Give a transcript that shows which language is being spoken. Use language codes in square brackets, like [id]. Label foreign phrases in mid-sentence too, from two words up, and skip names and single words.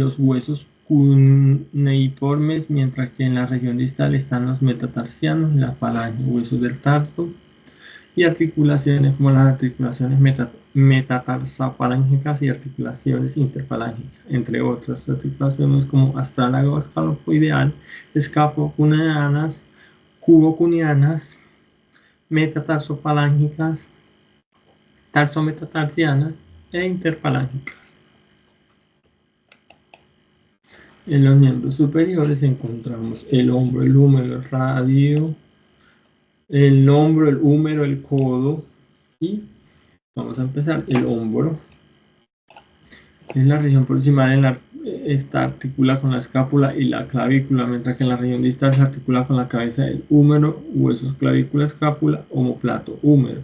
[es] los huesos cuneiformes, mientras que en la región distal están los metatarsianos y la falange, huesos del tarso y articulaciones como las articulaciones metatarsofalancas y articulaciones interfalángicas, entre otras articulaciones como astrálago escalopoideal, escapocuneanas, cubocuneanas, metatarsofalancas, tarsometatarsianas e interfalángicas. En los miembros superiores encontramos el hombro, el húmero, el radio, el hombro, el húmero, el codo y vamos a empezar. El hombro es la región proximal, esta articula con la escápula y la clavícula, mientras que en la región distal se articula con la cabeza del húmero, huesos clavícula, escápula, omóplato, húmero.